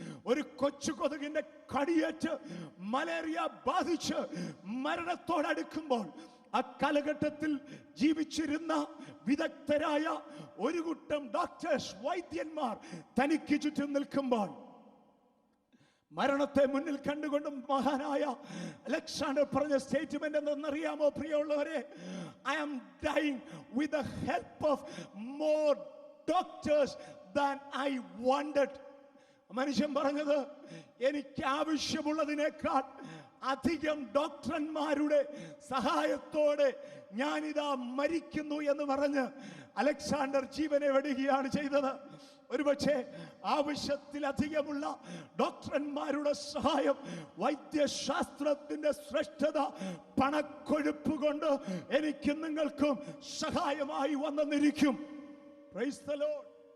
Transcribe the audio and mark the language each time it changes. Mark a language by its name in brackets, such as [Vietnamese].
[Malayalam] ഒരു കൊച്ചു കൊതുകിന്റെ കടിയേറ്റ് മലേറിയ ബാധിച്ച് മരണത്തോടടുക്കുമ്പോൾ ആ കാലഘട്ടത്തിൽ ജീവിച്ചിരുന്ന വിദഗ്ധരായ ഒരു കൂട്ടം ഡോക്ടേഴ്സ്, വൈദ്യന്മാർ തനിക്ക് ചുറ്റും നിൽക്കുമ്പോൾ മരണത്തെ മുന്നിൽ കണ്ടുകൊണ്ടും മഹാനായ അലക്സാണ്ടർ പറഞ്ഞ സ്റ്റേറ്റ്മെന്റ് എന്തെന്നറിയാമോ പ്രിയമുള്ളവരെ? [English] I am dying with the help of more doctors than I wanted. [Malayalam] മനുഷ്യൻ പറഞ്ഞത്, എനിക്ക് ആവശ്യമുള്ളതിനേക്കാൾ അധികം ഡോക്ടർമാരുടെ സഹായത്തോടെ ഞാനിതാ മരിക്കുന്നു എന്ന് പറഞ്ഞ് അലക്സാണ്ടർ ജീവനെ വെടിയുകയാണ് ചെയ്തത്. ഒരുപക്ഷെ ആവശ്യത്തിലധികമുള്ള ഡോക്ടർമാരുടെ സഹായം, വൈദ്യശാസ്ത്രത്തിന്റെ ശ്രേഷ്ഠത, പണക്കൊഴുപ്പ് കൊണ്ട് എനിക്കും നിങ്ങൾക്കും സഹായമായി വന്നെന്നിരിക്കും. [English] Praise the lord.